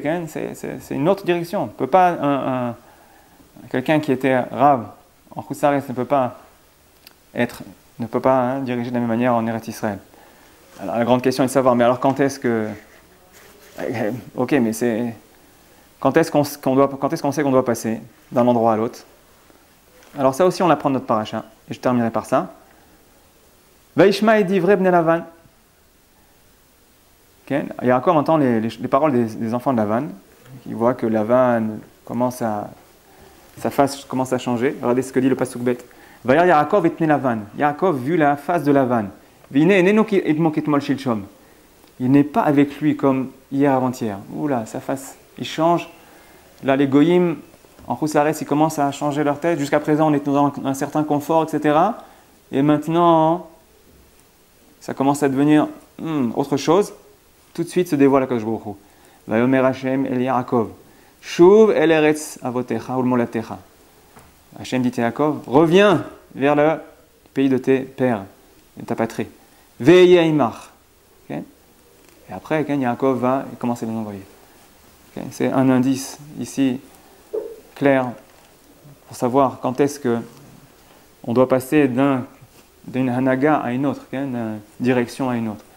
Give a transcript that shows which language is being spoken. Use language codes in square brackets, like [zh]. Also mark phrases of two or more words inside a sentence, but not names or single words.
[fr] C'est une autre direction. On ne peut pas, quelqu'un qui était rave en [he] חוץ לארץ [fr] ne peut pas diriger de la même manière en Eretz Israël. Alors la grande question est de savoir, mais alors quand est-ce que... Ok, mais c'est... Quand est-ce qu'on sait qu'on doit passer d'un endroit à l'autre? Alors ça aussi on l'apprend de notre paracha, et je terminerai par ça. [he] וישמע את דברי בני לבן. [fr] Yaakov entend les paroles des enfants de Lavan, qui voit que Lavan sa face commence à changer. Regardez ce que dit le [he] פסוק ב. וירא יעקב את פני לבן. [fr] Yaakov vit la face de Lavan. [he] והנה איננו עמו כתמול שלשום. [fr] Il n'est pas avec lui comme hier avant-hier. Oula, sa face, il change. Là, les goyim, en [he] חוץ לארץ, [fr] ils commencent à changer leur tête. Jusqu'à présent, on est dans un certain confort, etc. Et maintenant, ça commence à devenir autre chose. Tout de suite se dévoile [he] הקדוש ברוך הוא. ויאמר השם אל יעקב. שוב אל ארץ אבותיך ולמולדתך. [fr] Hashem dit à Yaakov, reviens vers le pays de tes pères, de ta patrie. Veillez imach. Et après, Yaakov va commencer à les envoyer. C'est un indice ici clair pour savoir quand est-ce que on doit passer d'une hanaga à une autre, d'une direction à une autre.